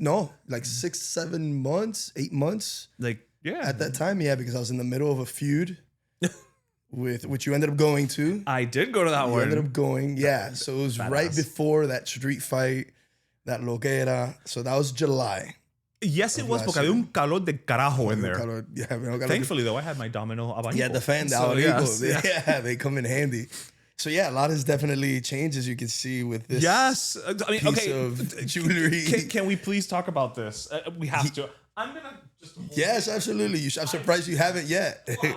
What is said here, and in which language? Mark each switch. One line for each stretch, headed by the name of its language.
English: No, like 6, 7 months, 8 months. Like, yeah. At that time, because I was in the middle of a feud. Which you ended up going to. I did go to that one. You ended up going, So it was right before that street fight, that loquera. So that was July. Yes, it was,
Spanish: porque había un calor de carajo
English: in there. Thankfully, though, I had my Domino abanico. Yeah, the fan, the abanico. They come in handy. So yeah, a lot has definitely changed, as you can see with this. Yes, I mean, piece of jewelry. Can we please talk about this? We have to. I'm gonna just. Yes, absolutely. I'm surprised you haven't yet.